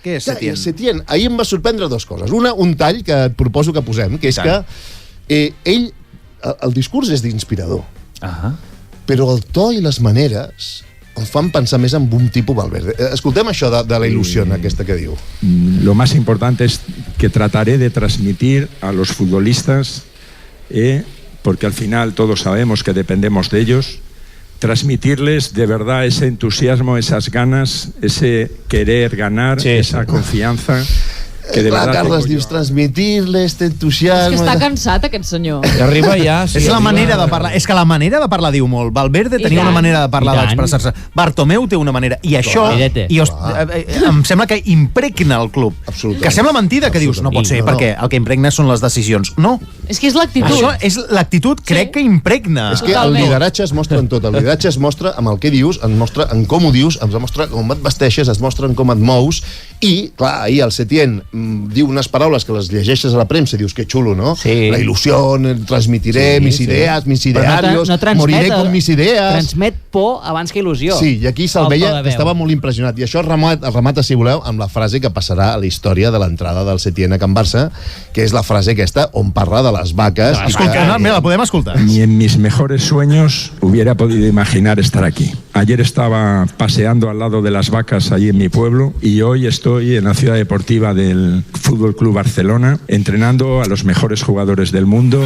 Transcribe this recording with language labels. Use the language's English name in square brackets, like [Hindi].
[Catalan] Què és Setién? Setién, ahir em va sorprendre dues coses. Una, un tall que et proposo que posem, que és que ell, el discurs és d'inspirador, però el to i les maneres em fan pensar més en un tipus Valverde. Escoltem això de la il·lusió aquesta que diu. [Spanish] Lo más importante es que trataré de transmitir a los futbolistas, porque al final todos sabemos que dependemos de ellos, transmitirles de verdad ese entusiasmo, esas ganas, ese querer ganar, esa confianza. Que de verdad [Catalan] Carles, dius, transmitir-le este entusiasme... És que està cansat, aquest senyor. Arriba ja... És la manera de parlar. És que la manera de parlar diu molt. Valverde tenia una manera de parlar, d'expressar-se. Bartomeu té una manera. I això em sembla que impregna el club. Que sembla mentida, que dius, no pot ser, perquè el que impregna són les decisions. No. És que és l'actitud. Això és l'actitud, crec que impregna. És que el lideratge es mostra en tot. El lideratge es mostra amb el que dius, es mostra en com ho dius, es mostra com et vesteixes, es mostra en com et mous. I, clar, ahir el Setién diu unes paraules que les llegeixes a la premsa i dius que xulo, no? La il·lusió, [Spanish] transmitiré mis ideas, mis idearios, moriré con mis ideas. [Catalan] Transmet por abans que il·lusió. Sí, i aquí se'l veia que estava molt impressionat. I això remata, si voleu, amb la frase que passarà a la història de l'entrada del Setién a Can Barça, que és la frase aquesta on parla de les vaques. Mira, la podem escoltar. [Spanish] Ni en mis mejores sueños hubiera podido imaginar estar aquí. Ayer estaba paseando al lado de las vacas allí en mi pueblo y hoy estoy en la ciudad deportiva del Fútbol Club Barcelona entrenando a los mejores jugadores del mundo.